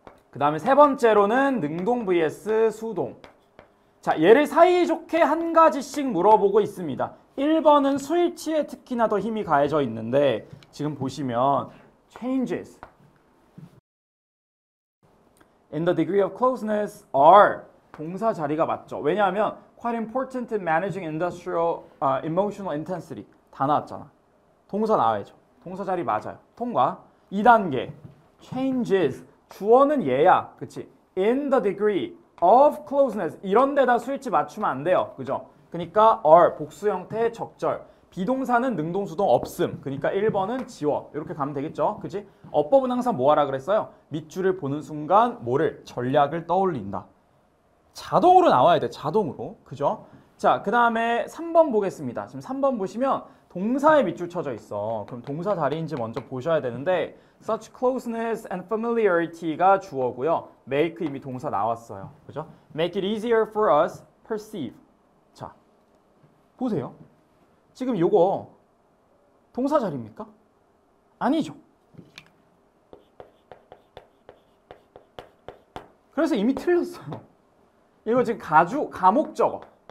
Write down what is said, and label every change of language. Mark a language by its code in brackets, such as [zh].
[ko] 그 다음에 세 번째로는 능동 vs 수동. 자, 얘를 사이좋게 한 가지씩 물어보고 있습니다. 1번은 수일치에 특히나 더 힘이 가해져 있는데 지금 보시면 [en] changes in the degree of closeness are [ko] 동사 자리가 맞죠. 왜냐하면 [en] quite important in managing industrial emotional intensity [ko] 다 나왔잖아. 동사 나와야죠. 동사 자리 맞아요. 통과. 2단계 changes 주어는 얘야. 그치? [en] in the degree of closeness [ko] 이런 데다 수일치 맞추면 안 돼요. 그죠? 그러니까 are 복수 형태의 적절. 비동사는 능동수동 없음. 그러니까 1번은 지워. 이렇게 가면 되겠죠? 그치? 어법은 항상 뭐 하라 그랬어요? 밑줄을 보는 순간 뭐를? 전략을 떠올린다. 자동으로 나와야 돼. 자동으로. 그죠? 자, 그 다음에 3번 보겠습니다. 지금 3번 보시면 동사에 밑줄 쳐져 있어. 그럼 동사 자리인지 먼저 보셔야 되는데 [en] such closeness and familiarity [ko] 가 주어고요. make 이미 동사 나왔어요. 그죠? [en] make it easier for us perceive. [ko] 자, 보세요. 지금 요거 동사 자리입니까? 아니죠. 그래서 이미 틀렸어요. 이거 지금 가목적어.